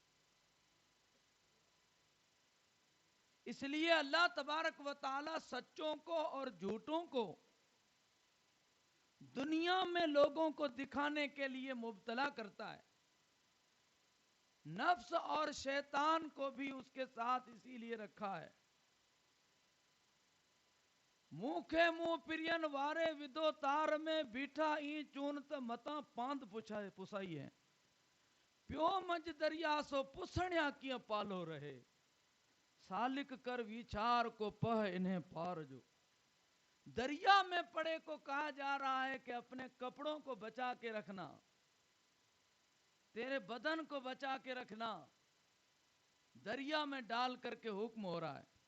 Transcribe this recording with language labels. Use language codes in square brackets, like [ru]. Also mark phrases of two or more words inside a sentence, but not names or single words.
[ur] اس لیے اللہ تبارک و تعالی سچوں کو اور جھوٹوں کو دنیا میں لوگوں کو دکھانے کے لیے مبتلا کرتا ہے. نفس اور شیطان کو بھی اس کے ساتھ اسی لیے رکھا ہے [sd] मूंखे मुंह पिरियन वारे विदो तार में बीठा ई चून त मता पांद पुसाई है प्यो मंझ दरिया सो पुसणिया किया पालो रहे सालिक कर विचार को पह इन्हें पार जो। [ur] دریا میں پڑے کو کہا جا رہا ہے کہ اپنے کپڑوں کو بچا کے رکھنا، تیرے بدن کو بچا کے رکھنا، دریا میں ڈال کرکے حکم ہو رہا ہے.